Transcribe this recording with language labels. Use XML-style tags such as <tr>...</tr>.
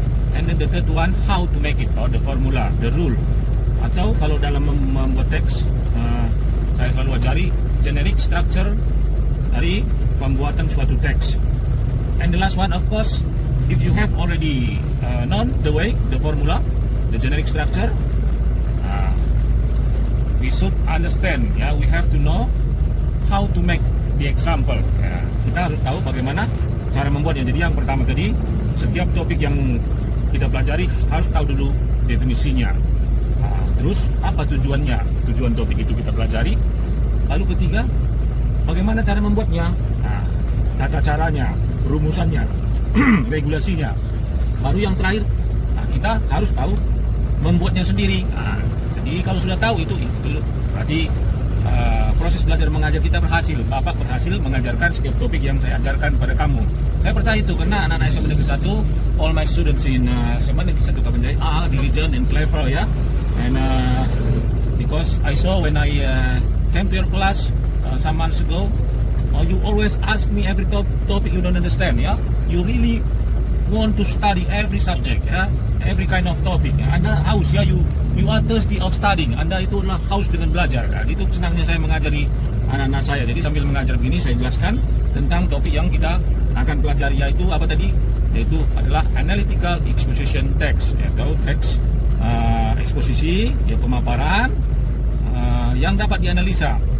<en>And then the third one, how to make it, or the formula, the rule.</en> <id>Atau kalau dalam membuat teks, saya selalu ajari generic structure dari pembuatan suatu teks.</id> <en>And the last one, of course, if you have already known the way, the formula, the generic structure, we should understand, we have to know how to make the example.</en> <id>Kita harus tahu bagaimana cara membuatnya. Jadi yang pertama tadi, setiap topik yang kita pelajari harus tahu dulu definisinya. Terus apa tujuannya? Tujuan topik itu kita pelajari. Lalu ketiga, bagaimana cara membuatnya? Tata caranya, rumusannya, regulasinya. Baru yang terakhir, kita harus tahu membuatnya sendiri. Jadi kalau sudah tahu itu dulu, berarti proses belajar mengajar kita berhasil. Bapak berhasil mengajarkan setiap topik yang saya ajarkan pada kamu. Saya percaya itu karena anak-anak SMA Negeri 1,</id> <en>all my students in SMA Negeri 1 Kabanjai are diligent and clever, and because I saw when I came to your class some months ago, you always ask me every topic you don't understand, you really want to study every subject, every kind of topic.</en> <id>Anda haus,</id> <en>you are thirsty of studying.</en> <id>Anda itu adalah haus dengan belajar. Itu senangnya saya mengajari anak-anak saya. Jadi sambil mengajar begini saya jelaskan tentang topik yang kita akan pelajari, yaitu apa tadi? Yaitu adalah analytical exposition text, yaitu teks eksposisi, pemaparan yang dapat dianalisa.</id>